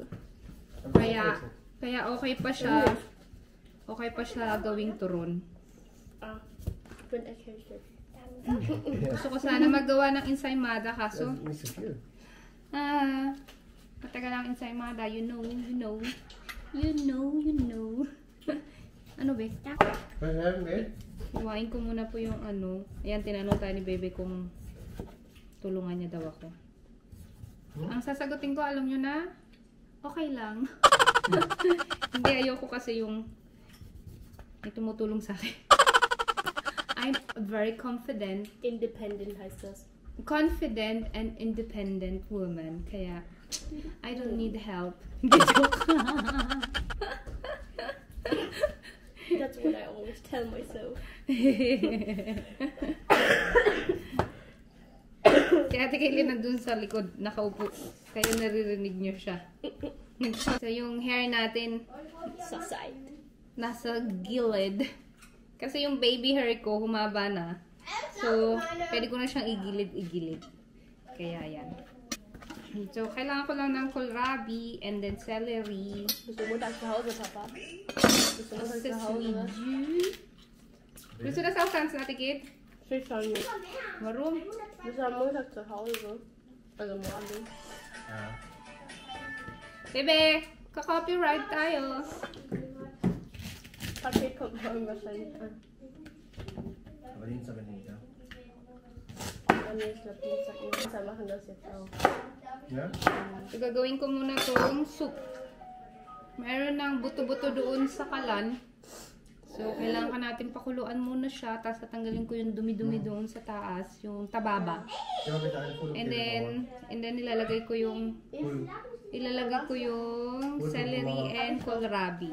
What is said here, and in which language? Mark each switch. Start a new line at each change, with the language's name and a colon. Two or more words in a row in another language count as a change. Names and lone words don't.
Filipino: Kaya okay pa siya. Okay pa siya gawing turon. Gusto ko sana magawa ng ensaymada kaso matagal ang ensaymada,
English: you know.
Filipino: Ano be? Iwain ko muna po yung ano. Ayan, tinanong tayo ni Bebe kung tulungan niya daw ako. Ang sasagutin ko, alam nyo na, okay lang. Hindi, ayoko kasi yung may tumutulong sa akin.
English: I'm very confident.
German: Independent heißt das.
English: Confident and independent woman. Kaya, I don't need help. That's what I always tell myself.
Filipino: Kaya Ate Kaylin nandun sa likod, nakaupo. Kaya naririnig nyo siya. So, yung hair natin, Sa side. nasa gilid. Kasi yung baby hair ko, humaba na. So, pwede ko na siyang igilid-igilid. Kaya yan. So, kailangan ko lang ng
English: kohlrabi and then celery.
German: Bist du Montag zu Hause, Papa? Bist du Montag zu Hause?
Filipino: Gusto na sa usan Ate Kid?
German: Ich schon nicht. Warum? Bist du am Montag zu Hause? Also morgen.
Filipino: Bebe, ka-copyright tayo.
German: Paket kommt morgen wahrscheinlich an. Aber Dienstag nicht, ja? Nee, ich glaube Dienstag nicht. Dienstag machen das jetzt auch. Ja?
Filipino: So, gagawin ko muna tong soup. Meron ng buto-buto doon sa kalan. So, kailangan natin pakuluan muna siya. Tapos, tatanggalin ko yung dumi-dumi doon sa taas. Yung tababa.
English: And then,
Filipino: ilalagay ko yung
English: celery and kohlrabi.